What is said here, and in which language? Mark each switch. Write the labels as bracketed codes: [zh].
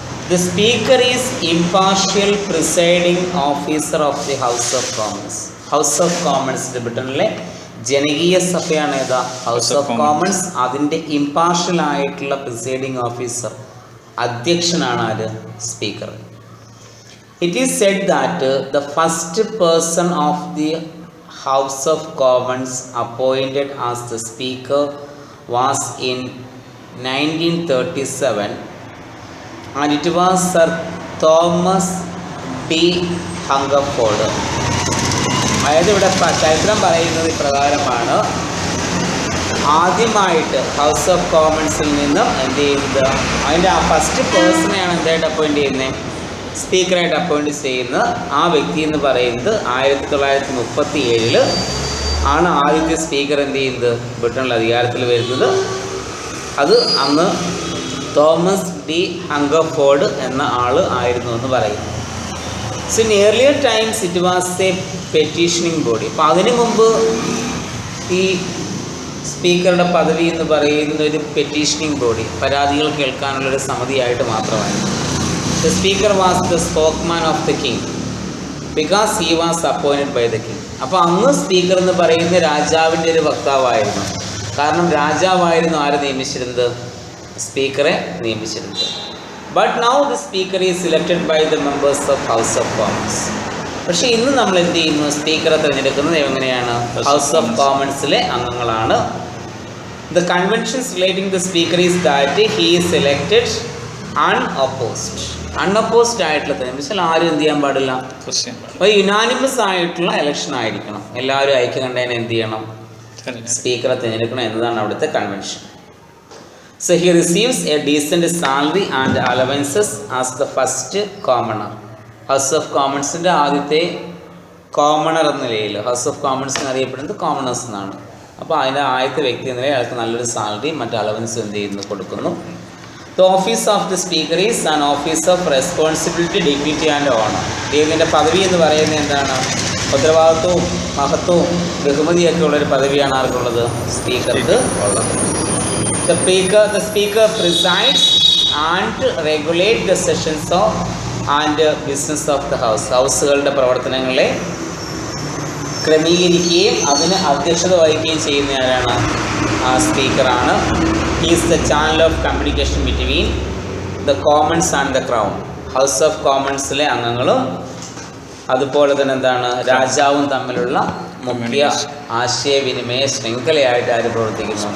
[en] The speaker is impartial presiding officer of the House of Commons. [ml] House of Commons ബ്രിട്ടനിലെ ജനകീയ സഭയാണ് ഏതാ? House of Commons. അതിൻ്റെ impartial ആയിട്ടുള്ള പ്രിസൈഡിങ് ഓഫീസർ അധ്യക്ഷനാണ് ആര്? Speaker. [en] It is said that the first person of the House of Commons appointed as the Speaker was in 1937 and it was Sir Thomas B. Hungerford. [ml] അതായത് ഇവിടെ ചരിത്രം പറയുന്നത് ഇപ്രകാരമാണ്. ആദ്യമായിട്ട് house of കോമൺസിൽ നിന്നും എന്ത് ചെയ്യുന്നത്, അതിൻ്റെ ആ ഫസ്റ്റ് പേഴ്സണെയാണ് എന്തായിട്ട് അപ്പോയിൻ്റ് ചെയ്യുന്നത്? സ്പീക്കറായിട്ട് അപ്പോയിൻറ്റ് ചെയ്യുന്ന ആ വ്യക്തി എന്ന് പറയുന്നത് 1937 ആണ് ആദ്യത്തെ സ്പീക്കർ എന്ത് ചെയ്യുന്നത് ബ്രിട്ടനിൽ അധികാരത്തിൽ വരുന്നത്. അത് അന്ന് തോമസ് ഡി ഹംഗർഫോർഡ് എന്ന ആൾ ആയിരുന്നു എന്ന് പറയുന്നു. [en] So in earlier times it was a petitioning body. [ml] അപ്പോൾ അതിനു മുമ്പ് ഈ സ്പീക്കറുടെ പദവി എന്ന് പറയുന്ന ഒരു പെറ്റീഷനിങ് ബോഡി, പരാതികൾ കേൾക്കാനുള്ളൊരു സമിതിയായിട്ട് മാത്രമായിരുന്നു. [en] The speaker was the spokesman of the king because he was appointed by the king. [ml] അപ്പോൾ അന്ന് സ്പീക്കർ എന്ന് പറയുന്ന രാജാവിൻ്റെ ഒരു വക്താവായിരുന്നു. കാരണം രാജാവായിരുന്നു ആരെ നിയമിച്ചിരുന്നത്? സ്പീക്കറെ നിയമിച്ചിരുന്നത്. [en] But now the speaker is elected by the members of house of commons. [ml] പക്ഷേ ഇന്ന് നമ്മൾ എന്ത് ചെയ്യുന്നു? സ്പീക്കറെ തിരഞ്ഞെടുക്കുന്നത് എങ്ങനെയാണ്? ഹൗസ് ഓഫ് കോമൺസിലെ അംഗങ്ങളാണ്. [en] The conventions relating the speaker is that he is elected unopposed. [ml] Unopposed ആയിട്ടുള്ള തെരഞ്ഞെടുപ്പിൽ ആരും എന്ത് ചെയ്യാൻ പാടില്ല? അപ്പോൾ യുനാനിമസ് ആയിട്ടുള്ള ഇലക്ഷൻ ആയിരിക്കണം. എല്ലാവരും ഐക്യകണ്ഠേന എന്ത് ചെയ്യണം? സ്പീക്കറെ തിരഞ്ഞെടുക്കണം എന്നതാണ് അവിടുത്തെ convention. [en] So he receives a decent salary and allowances as the first commoner. [ml] House of കോമൺസിൻ്റെ ആദ്യത്തെ കോമണർ എന്ന നിലയിൽ ഹൗസ് ഓഫ് കോമൺസിന് അറിയപ്പെടുന്നത് കോമണേഴ്സ് എന്നാണ്. അപ്പോൾ അതിൻ്റെ ആദ്യത്തെ വ്യക്തി എന്ന നിലയിൽ അയാൾക്ക് നല്ലൊരു സാലറി മറ്റ് അലവൻസ് എന്ത് ചെയ്യുന്നു? കൊടുക്കുന്നു. [en] The office of the speaker is an office of responsibility, dignity and honor. [ml] ഇതിൻ്റെ പദവി എന്ന് പറയുന്നത് എന്താണ്? ഉത്തരവാദിത്വവും മഹത്വവും ബഹുമതിയൊക്കെ ഉള്ളൊരു പദവിയാണ് ആർക്കുള്ളത്? സ്പീക്കർക്ക് ഉള്ളത്. [en] The speaker presides and regulate the sessions of and business of the house. [ml] ഹൗസുകളുടെ പ്രവർത്തനങ്ങളെ ക്രമീകരിക്കുകയും അതിന് അധ്യക്ഷത വഹിക്കുകയും ചെയ്യുന്ന ആരാണ്? ആ സ്പീക്കറാണ്. [en] He is the channel of communication between the commons and the crown. [ml] House of കോമൺസിലെ അംഗങ്ങളും അതുപോലെ തന്നെ എന്താണ് രാജാവും തമ്മിലുള്ള മുഖ്യ ആശയവിനിമയ ശൃംഖലയായിട്ട് ആര് പ്രവർത്തിക്കുന്നു?